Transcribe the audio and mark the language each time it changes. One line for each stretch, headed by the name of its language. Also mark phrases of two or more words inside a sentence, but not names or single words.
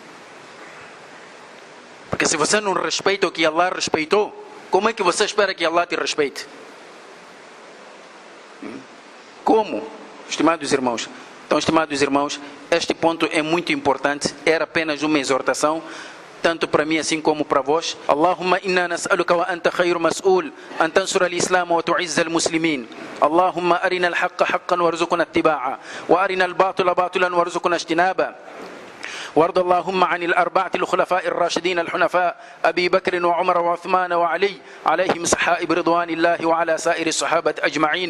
Portuguese: Porque se você não respeita o que Allah respeitou, como é que você espera que Allah te respeite? Como? Estimados irmãos. Então, estimados irmãos, este ponto é muito importante. Era apenas uma exortação, tanto para mim assim como para vós.
Arabic: اللهم إنا نسألك وأنت خير مسؤول أن تنصر الإسلام وتعز المسلمين. اللهم أرنا الحق حقا وارزقنا اتباعه وأرنا الباطل باطلا وارزقنا اجتنابه. وارض اللهم عن الأربعة الخلفاء الراشدين الحنفاء أبي بكر وعمر وعثمان وعلي عليهم سحائب رضوان الله وعلى سائر الصحابة أجمعين.